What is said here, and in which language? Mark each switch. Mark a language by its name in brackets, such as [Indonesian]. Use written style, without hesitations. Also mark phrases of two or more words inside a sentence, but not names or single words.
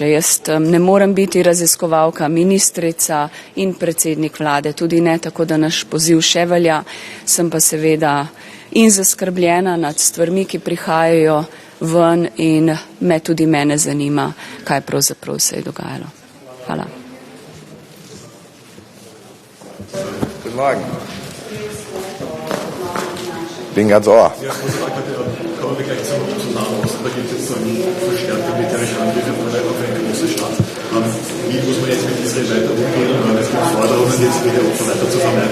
[Slovenian] Jaz ne morem biti raziskovalka, ministrica in predsednik vlade, tudi ne tako, da naš poziv še velja. Sem pa seveda in zaskrbljena nad stvarmi, ki prihajajo ven in tudi mene zanima, kaj pravzaprav se je dogajalo. Hvala. [German] Guten Morgen. Bin ganz ohr. Da gibt es verstärkte militärische Angriffe auf eine große Stadt. Wie muss man jetzt mit Israel weiter umgehen? Es gibt Forderungen, jetzt wieder Opfer weiter zu vermeiden.